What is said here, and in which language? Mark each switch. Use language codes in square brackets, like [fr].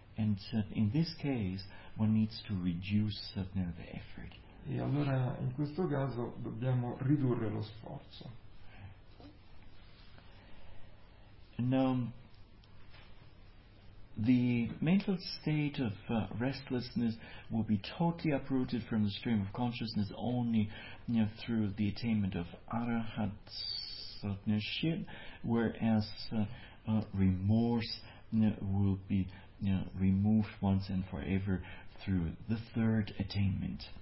[en] And in this case, one needs to reduce the effort. [it] E allora, in questo caso, dobbiamo ridurre lo sforzo. [en] Now, the mental state of restlessness will be totally uprooted from the stream of consciousness only through the attainment of arahatship, whereas remorse will be removed once and forever through the third attainment.